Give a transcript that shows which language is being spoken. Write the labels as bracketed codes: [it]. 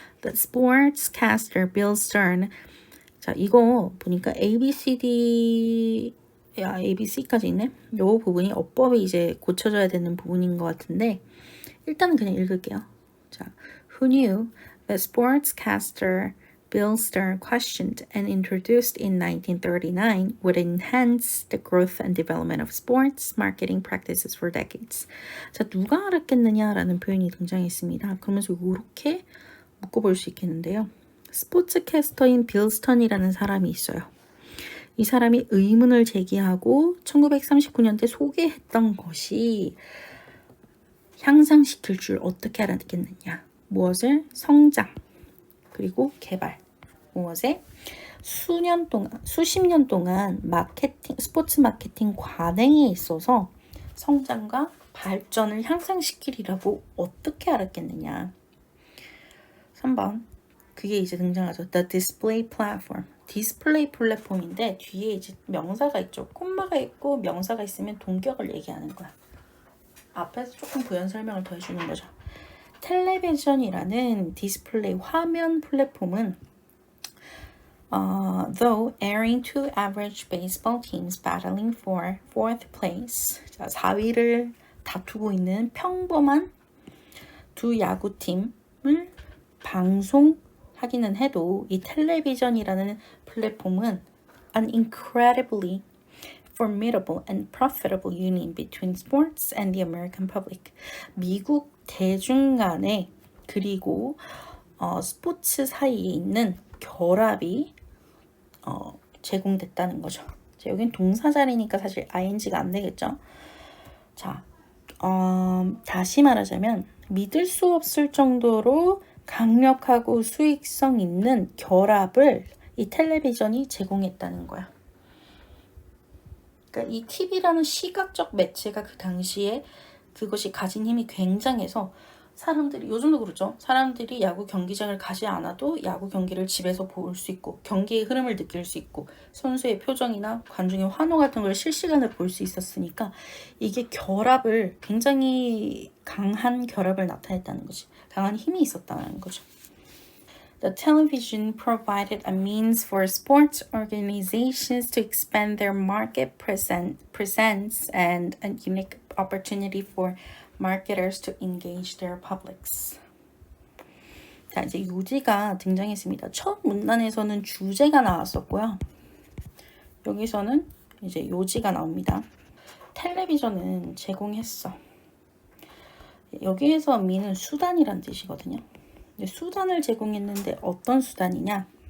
[en] That sportscaster Bill Stern [ko] 자 이거 보니까 ABC까지 있네. 요 부분이 어법이 이제 고쳐져야 되는 부분인 것 같은데 일단은 그냥 읽을게요. 자, [en] Who knew that sportscaster Bill Stern questioned and introduced in 1939 would enhance the growth and development of sports marketing practices for decades. [ko] 자, 누가 알았겠느냐라는 표현이 등장했습니다. 그러면서 이렇게 묶어볼 수 있겠는데요. 스포츠캐스터인 빌 스턴이라는 사람이 있어요. 이 사람이 의문을 제기하고 1939년대 소개했던 것이 향상시킬 줄 어떻게 알았겠느냐. 무엇을? 성장, 그리고 개발. 무엇에? 수십 년 동안 스포츠 마케팅 관행에 있어서 성장과 발전을 향상시키리라고 어떻게 알았겠느냐. 3번. 그게 이제 등장하죠. [en] The display platform. [ko] 디스플레이 플랫폼인데 뒤에 이제 명사가 있죠. 콤마가 있고 명사가 있으면 동격을 얘기하는 거야. 앞에서 조금 부연 설명을 더 해주는 거죠. 텔레비전이라는 디스플레이 화면 플랫폼은 [en] though airing two average baseball teams battling for fourth place, [ko] 자, 4위를 다투고 있는 평범한 두 야구팀을 방송하기는 해도 이 텔레비전이라는 플랫폼은 [en] an incredibly formidable and profitable union between sports and the American public. [ko] 미국 대중 간에 그리고 스포츠 사이에 있는 결합이 제공됐다는 거죠. 자, 여긴 동사 자리니까 사실 ing가 안 되겠죠. 자, 다시 말하자면 믿을 수 없을 정도로 강력하고 수익성 있는 결합을 이 텔레비전이 제공했다는 거야. 그러니까 이 TV라는 시각적 매체가 그 당시에 그것이 가진 힘이 굉장해서 사람들이, 요즘도 그렇죠. 사람들이 야구 경기장을 가지 않아도 야구 경기를 집에서 볼 수 있고 경기의 흐름을 느낄 수 있고 선수의 표정이나 관중의 환호 같은 걸 실시간으로 볼 수 있었으니까 이게 결합을, 굉장히 강한 결합을 나타냈다는 거지. 강한 힘이 있었다는 거죠. [en] The television provided a means for sports organizations to expand their market presence and a unique opportunity for marketers to engage their publics. [ko] 자, 이제 요지가 등장했습니다. 첫 문단에서는 주제가 나왔었고요. 여기서는 이제 요지가 나옵니다. 텔레비전은 제공했어. 여기에서 미는 수단이란 뜻이거든요. 수단을 제공했는데 어떤 수단이냐?